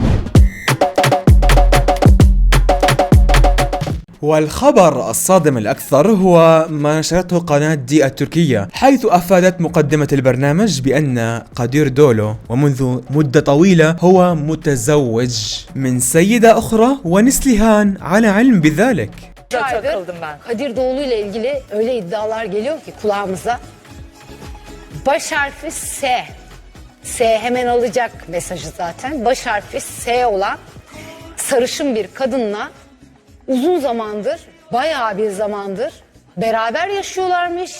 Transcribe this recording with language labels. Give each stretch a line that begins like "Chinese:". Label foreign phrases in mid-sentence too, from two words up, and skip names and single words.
Arabic: والخبر الصادم الأكثر هو ما نشرته قناة دي التركية، حيث أفادت مقدمة البرنامج بأن قدير دولو ومنذ مدة طويلة هو متزوج من سيدة أخرى ونسلهان على علم بذلك.
Turkish: Takıldım ben. Kadir Doğulu ile ilgili öyle iddialar geliyor ki kulağımıza. Baş harfi S. S hemen alacak mesajı zaten. Baş harfi S olan sarışın bir kadınla uzun zamandır, bayağı bir zamandır beraber yaşıyorlarmış.